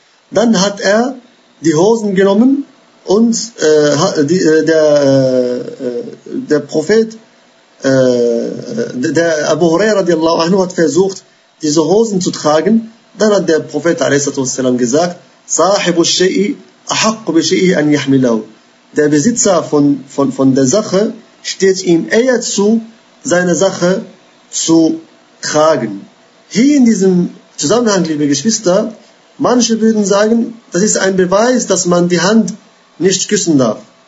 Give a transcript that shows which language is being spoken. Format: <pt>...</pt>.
<de>Dann hat die Hosen genommen und der Abu Huraira</de> <ar>radiallahu anhu</ar> <de>hat versucht, diese Hosen zu tragen. Dann hat der Prophet a.s. gesagt,</de> <ar>صاحب الشيء أحق بشيء أن يحمله.</ar> <de>Der Besitzer von der Sache steht ihm eher zu, seine Sache zu tragen. Hier in diesem Zusammenhang, liebe Geschwister, manche würden sagen, das ist ein Beweis, dass man die Hand nicht küssen darf.</de>